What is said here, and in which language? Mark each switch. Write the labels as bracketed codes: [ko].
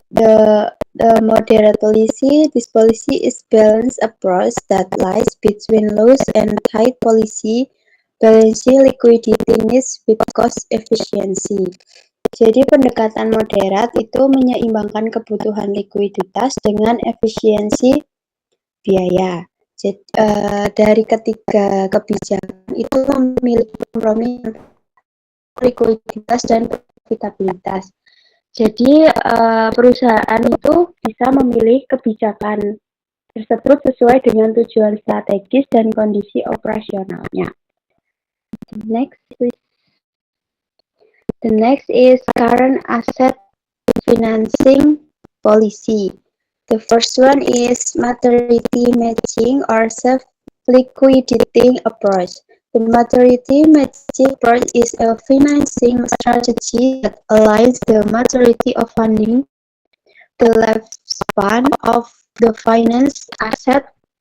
[en] The moderate policy, this policy is balanced approach that lies between loose and tight policy, balancing liquidity needs with cost efficiency. [id] Jadi pendekatan moderat itu menyeimbangkan kebutuhan likuiditas dengan efisiensi biaya. Jadi, dari ketiga kebijakan itu memiliki kompromi likuiditas dan profitabilitas. Jadi perusahaan itu bisa memilih kebijakan tersebut sesuai dengan tujuan strategis dan kondisi operasionalnya. [en] Next, please. The next is current asset financing policy. The first one is maturity matching or self-liquidating approach. The maturity matching approach is a financing strategy that aligns the maturity of funding, the lifespan of the financed asset,